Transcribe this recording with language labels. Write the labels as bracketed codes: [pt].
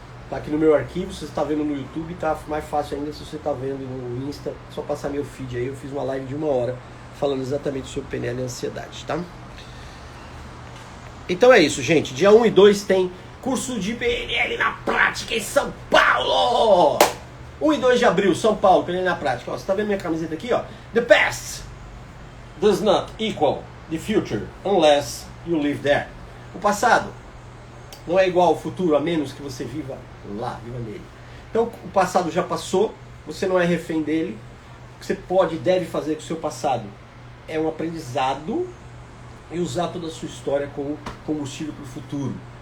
[pt] Tá aqui no meu arquivo, se você está vendo no YouTube, tá mais fácil ainda se você está vendo no Insta, só passar meu feed aí, eu fiz uma live de 1 hora falando exatamente sobre PNL e ansiedade, tá? Então é isso, gente, dia 1 e 2 tem curso de PNL na prática em São Paulo! 1 e 2 de abril, São Paulo, PNL na prática. Ó, você tá vendo minha camiseta aqui, ó? [en] The past does not equal the future unless you live there. [pt] O passado não é igual ao futuro, a menos que você viva lá, viva nele. Então, o passado já passou, você não é refém dele. O que você pode e deve fazer com o seu passado é um aprendizado e usar toda a sua história como combustível para o futuro.